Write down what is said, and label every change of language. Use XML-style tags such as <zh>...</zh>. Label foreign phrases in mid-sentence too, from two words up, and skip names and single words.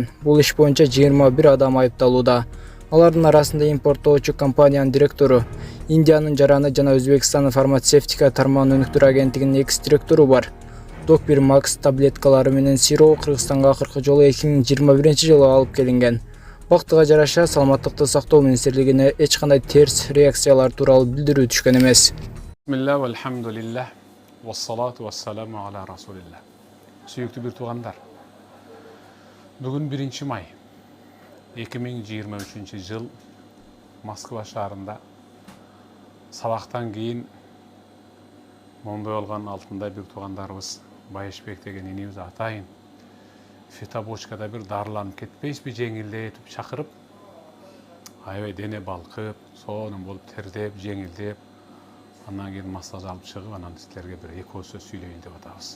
<ky>Бул иш боюнча 21 адам айыпталууда. Алардын арасында импорттоочу компаниянын директору, Индиянын жараны жана Өзбекстандын фармацевтика тармагынын өнүктүрүү агенттигинин экс-директору бар. Допир Макс таблеткалары менен сироп Кыргызстанга акыркы жолу 2021-жылы алып келинген. Вактыга жараша саламаттыкты сактоо министрлигине эч кандай терс реакциялар тууралуу билдирүү түшкөн эмес.</ky> <ar>بسم الله والحمد لله, والصلاة والسلام على رسول الله.</ar> <ky>Сүйүктүү бир туугандар. Бүгүн 1 май 2023 жыл Москва шаарында сабактан кийин мондой болгон алтындай бир туугандарыбыз Байышбек деген инибиз атайын фитобочкада бир дарыланып кетпейсизби жеңилдетип чакырып, аябай дене балкып, сонун болуп тердеп, жеңилдеп, андан кийин массаж алып чыгып, анан силерге бир эки ооз сөз сүйлөйүн деп атабыз.</ky>